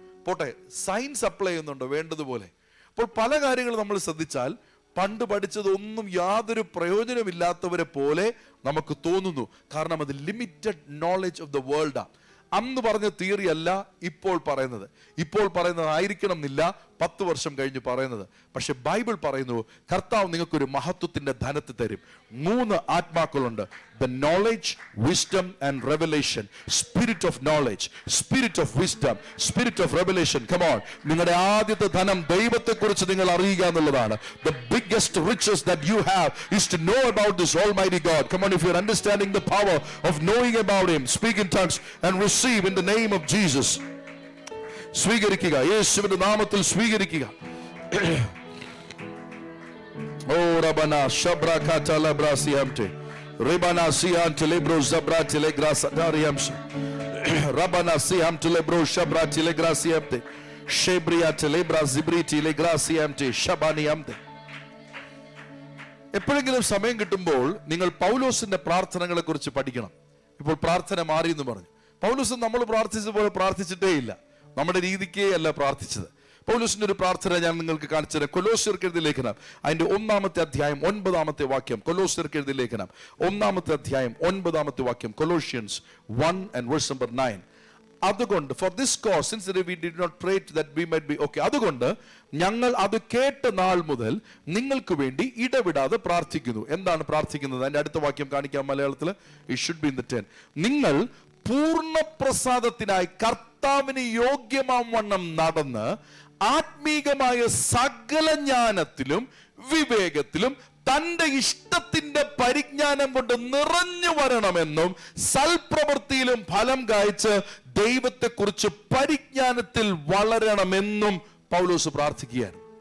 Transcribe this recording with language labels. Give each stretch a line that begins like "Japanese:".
Malayalam: പോട്ടെ, science apply ചെയ്യുന്നുണ്ടോ വേണ്ടതുപോലെ? അപ്പോൾ പല കാര്യങ്ങളും നമ്മൾ ശ്രദ്ധിച്ചാൽ പണ്ട് പഠിച്ചതൊന്നും യാതൊരു പ്രയോജനമില്ലാത്തവരെ പോലെ നമുക്ക് തോന്നുന്നു. കാരണം അത് ലിമിറ്റഡ് നോളജ് ഓഫ് ദ വേൾഡാണ്. അന്ന് പറഞ്ഞ തിയറി അല്ല ഇപ്പോൾ പറയുന്നത്. ഇപ്പോൾ പറയുന്നത് ആയിരിക്കണം എന്നില്ല 10 വർഷം കഴിഞ്ഞ് പറയുന്നത്. പക്ഷെ ബൈബിൾ പറയുന്നു കർത്താവ് നിങ്ങൾക്കൊരു മഹത്വത്തിന്റെ ധനത്തെ തരും. 3 ആത്മാക്കളുണ്ട്:
English: the knowledge, wisdom and revelation. Spirit of knowledge, spirit of wisdom, spirit of revelation.
Malayalam: Come on, നിങ്ങളുടെ ആദ്യത്തെ ധനം ദൈവത്തെക്കുറിച്ച് നിങ്ങൾ അറിയുക എന്നുള്ളതാണ്.
English: The biggest riches that you have is to know about this almighty God. Come on, if you're understanding the power of knowing about him, speak in tongues and receive in the name of Jesus.
Malayalam: സ്വീകരിക്കുക, യേശുവിന്റെ നാമത്തിൽ സ്വീകരിക്കുക. ഓ റബന ശബ്രകാത ലബ്രാസിയാംതെ റബന സിയാംതെ ലെബ്രോ സബ്രാതെ ലെഗ്രാസദാരിയാംസ് റബന സിയാംതെ ലെബ്രോ ശബ്രാതെ ലെഗ്രാസിയാംതെ ഷെബ്രിയാതെ ലെബ്രാ സിബ്രിതി ലെഗ്രാസിയാംതെ ശബാനിയാംതെ. എപ്പോഴെങ്കിലും സമയം കിട്ടുമ്പോൾ നിങ്ങൾ പൗലോസിന്റെ പ്രാർത്ഥനകളെ കുറിച്ച് പഠിക്കണം. ഇപ്പോൾ പ്രാർത്ഥന മാറി എന്ന് പറഞ്ഞു. പൗലോസ് നമ്മൾ പ്രാർത്ഥിച്ചതുപോലെ പ്രാർത്ഥിച്ചിട്ടേ ഇല്ല, നമ്മുടെ രീതിക്കേ അല്ല പ്രാർത്ഥിച്ചത്. പൗലോസിന്റെ ഒരു പ്രാർത്ഥന ഞാൻ നിങ്ങൾക്ക് കാണിച്ചുതരാം. കൊലോസ്യർക്ക് എഴുതിയ ലേഖനം അതിന്റെ 1-ാമത്തെ അധ്യായം 9-ാമത്തെ വാക്യം. കൊലോസ്യർക്ക് എഴുതിയ ലേഖനം 1-ാമത്തെ അധ്യായം 9-ാമത്തെ വാക്യം. Colossians
English: 1 and verse number 9.
Malayalam: അതുകൊണ്ട്
English: for this cause since we did not pray that we might be okay,
Malayalam: അതുകൊണ്ട് ഞങ്ങൾ അത് കേട്ട നാൾ മുതൽ നിങ്ങൾക്ക് വേണ്ടി ഇടവിടാതെ പ്രാർത്ഥിക്കുന്നു. എന്താണ് പ്രാർത്ഥിക്കുന്നത്? അതിന്റെ അടുത്ത വാക്യം കാണിക്കാം മലയാളത്തിൽ.
English: It should be in the 10.
Malayalam: നിങ്ങൾ പൂർണ്ണ പ്രസാദത്തിനായി കർത്താവിന് യോഗ്യമാം വണ്ണം നടന്ന് ആത്മീകമായ സകല ജ്ഞാനത്തിലും വിവേകത്തിലും തന്റെ ഇഷ്ടത്തിന്റെ പരിജ്ഞാനം കൊണ്ട് നിറഞ്ഞു വരണമെന്നും സൽപ്രവൃത്തിയിലും ഫലം കായ്ച്ച് ദൈവത്തെക്കുറിച്ച് പരിജ്ഞാനത്തിൽ വളരണമെന്നും പൗലോസ് പ്രാർത്ഥിക്കുകയാണ്.